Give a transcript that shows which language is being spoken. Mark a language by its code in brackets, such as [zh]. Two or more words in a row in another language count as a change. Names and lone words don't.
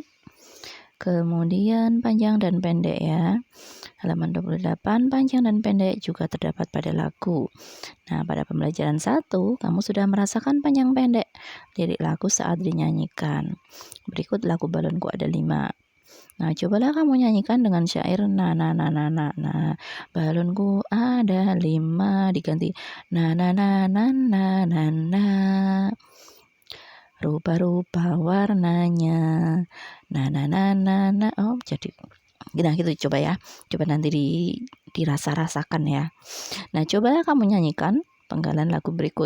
[id] Kemudian panjang dan pendek ya, halaman 28, panjang dan pendek juga terdapat pada lagu. Nah, pada pembelajaran 1 kamu sudah merasakan panjang pendek lirik lagu saat dinyanyikan. Berikut lagu balonku ada 5. Nah, cobalah kamu nyanyikan dengan syair na na na na na na. Balonku ada 5 diganti na na na na na na na. Rupa-rupa warnanya. Na na na na na. Oh, jadi nah gitu coba ya. Coba nanti dirasa-rasakan ya. Nah, cobalah kamu nyanyikan penggalan lagu berikut.